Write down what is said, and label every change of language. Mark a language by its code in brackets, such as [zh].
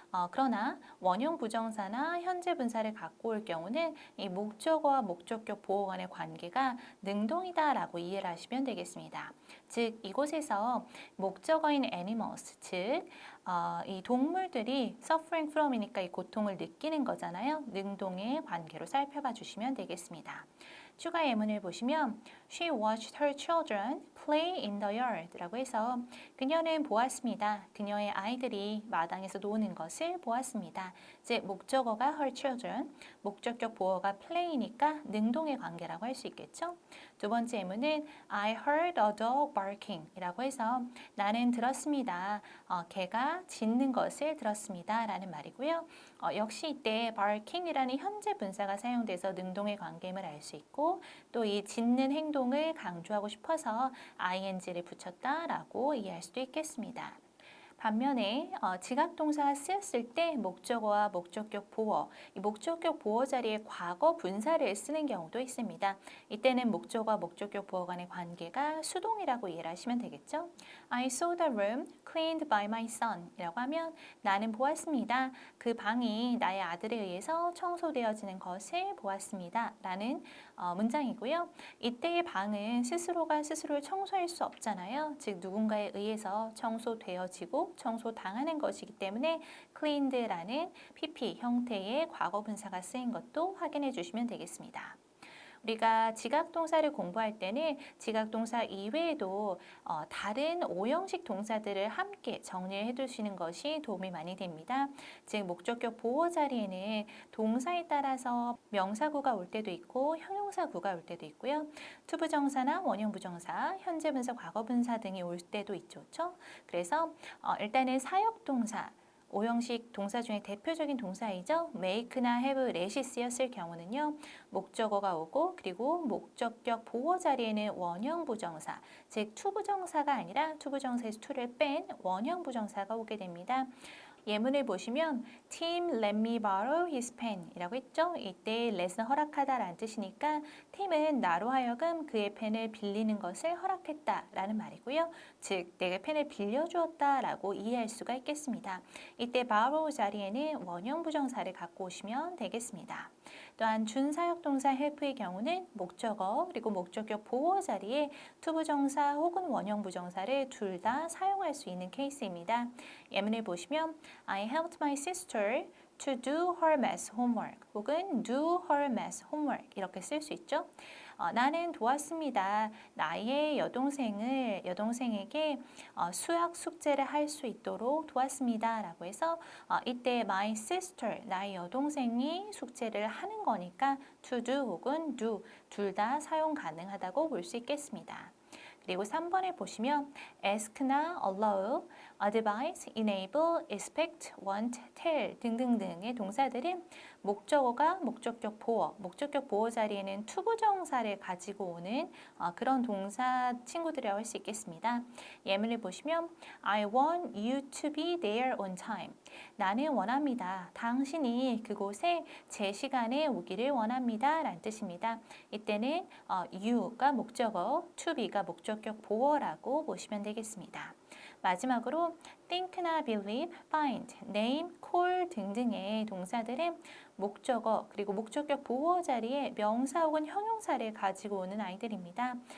[ko] 그러나 원형 부정사나 현재 분사를 갖고 올 경우는 이 목적어와 목적격 보어 간의 관계가 능동이다라고 이해를 하시면 되겠습니다. 즉 이곳에서 목적어인 animals, 즉 이 동물들이 [en] suffering from [ko] 이니까 이 고통을 느끼는 거잖아요. 능동의 관계로 살펴봐 주시면 되겠습니다. 추가 예문을 보시면 [en] She watched her children play in the yard [ko] 라고 해서 그녀는 보았습니다. 그녀의 아이들이 마당에서 노는 것을 보았습니다. 즉 목적어가 her children, 목적격 보어가 play니까 능동의 관계라고 할 수 있겠죠. 두 번째 예문은 [en] I heard a dog barking [ko] 이라고 해서 나는 들었습니다. 개가 짖는 것을 들었습니다. 라는 말이고요. 역시 이때 barking이라는 현재 분사가 사용돼서 능동의 관계임을 알 수 있고 또 이 짖는 행동을 강조하고 싶어서 ing를 붙였다라고 이해할 수도 있겠습니다. 반면에 지각동사가 쓰였을 때 목적어와 목적격 보어, 이 목적격 보어 자리에 과거 분사를 쓰는 경우도 있습니다. 이때는 목적어와 목적격 보어 간의 관계가 수동이라고 이해를 하시면 되겠죠. [en] I saw the room cleaned by my son [ko] 이라고 하면 나는 보았습니다. 그 방이 나의 아들에 의해서 청소되어지는 것을 보았습니다. 라는 문장이고요. 이때의 방은 스스로가 스스로를 청소할 수 없잖아요. 즉 누군가에 의해서 청소되어지고 청소당하는 것이기 때문에 cleaned라는 PP 형태의 과거 분사가 쓰인 것도 확인해 주시면 되겠습니다. 우리가 지각동사를 공부할 때는 지각동사 이외에도 다른 오형식 동사들을 함께 정리를 해두시는 것이 도움이 많이 됩니다. 즉 목적격 보어 자리에는 동사에 따라서 명사구가 올 때도 있고 형용사구가 올 때도 있고요. 투부정사나 원형부정사, 현재분사, 과거분사 등이 올 때도 있죠. 그래서 일단은 사역동사 오형식 동사 중에 대표적인 동사이죠. make나 have, let이 쓰였을 경우는요. 목적어가 오고 그리고 목적격 보어 자리에는 원형 부정사, 즉 투부정사가 아니라 투부정사에서 to를 뺀 원형 부정사가 오게 됩니다. 예문을 보시면 [en] Tim let me borrow his pen [ko] 이라고 했죠. 이때 let은 허락하다라는 뜻이니까 팀은 나로 하여금 그의 펜을 빌리는 것을 허락했다 라는 말이고요. 즉 내가 펜을 빌려주었다 라고 이해할 수가 있겠습니다. 이때 borrow 자리에는 원형 부정사를 갖고 오시면 되겠습니다. 또한 준사역동사 help의 경우는 목적어 그리고 목적격 보어 자리에 투부정사 혹은 원형 부정사를 둘 다 사용할 수 있는 케이스입니다. 예문을 보시면 [en] I helped my sister to do her math homework [ko] 혹은 [en] do her math homework [ko] 이렇게 쓸 수 있죠. 나는 도왔습니다. 나의 여동생에게 수학 숙제를 할 수 있도록 도왔습니다. 라고 해서 이때 my sister, 나의 여동생이 숙제를 하는 거니까 to do 혹은 do 둘 다 사용 가능하다고 볼 수 있겠습니다. 그리고 3번에 보시면 ask나 allow, advise, enable, expect, want, tell 등등등의 동사들은 목적어가 목적격 보어 자리에는 투부정사를 가지고 오는 그런 동사 친구들이라고 할 수 있겠습니다. [en] 예문을 보시면 I want you to be there on time. [ko] 나는 원합니다. 당신이 그곳에 제 시간에 오기를 원합니다. 라는 뜻입니다. 이때는 you가 목적어, to be가 목적격 보어라고 보시면 되겠습니다. 마지막으로 think나 believe, find, name, call 등등의 동사들은 목적어 그리고 목적격 보어 자리에 명사 혹은 형용사를 가지고 오는 아이들입니다.